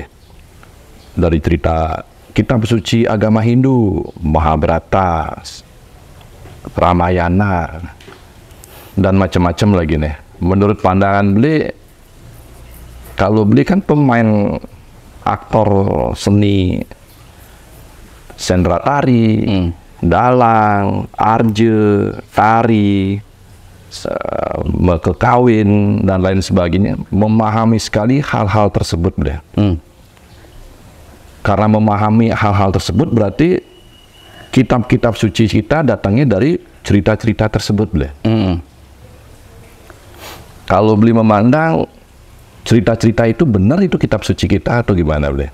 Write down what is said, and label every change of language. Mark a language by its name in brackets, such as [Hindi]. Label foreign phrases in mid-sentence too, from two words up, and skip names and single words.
[Indonesian] Dari cerita kitab suci agama Hindu, Mahabharata, Ramayana, dan macam-macam lagi nih. Menurut pandangan beli, kalau beli kan pemain aktor seni, sendra tari, dalang, arje, tari, kekawin, dan lain sebagainya, memahami sekali hal-hal tersebut beli. Karena memahami hal-hal tersebut berarti kitab-kitab suci kita datangnya dari cerita-cerita tersebut beli. Kalau beli memandang cerita-cerita itu benar itu kitab suci kita atau gimana beli?